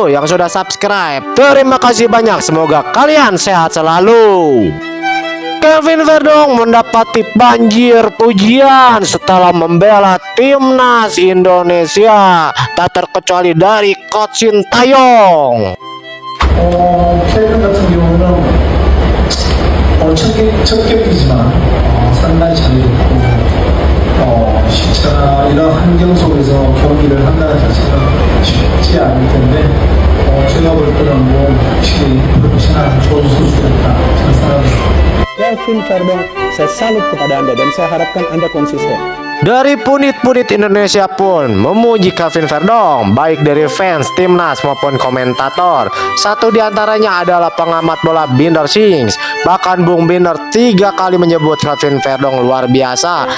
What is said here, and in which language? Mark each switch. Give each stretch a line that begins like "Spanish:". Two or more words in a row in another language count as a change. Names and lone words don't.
Indonesian: Yang sudah subscribe, terima kasih banyak. Semoga kalian sehat selalu. Kelvin Verdonk mendapati banjir pujian setelah membela timnas Indonesia, tak terkecuali dari Coach Sintayong.
Korean: 켈빈 같은 경우는 첫 경기지만 상당히 잘해줬고 시차나 이런 환경 속에서 경기를 한다는 자체가 쉽지 않을 텐데 제가 볼 때는 확실히 프로페셔널 좋은 선수였다 저는 생각합니다.
Indonesian: Kelvin Verdonk, saya salut kepada Anda dan saya harapkan Anda konsisten. Dari punit-punit Indonesia pun memuji Kelvin Verdonk, baik dari fans timnas maupun komentator. Satu diantaranya adalah pengamat bola Binder Sings. Bahkan Bung Binder 3 kali menyebut Kelvin Verdonk luar biasa.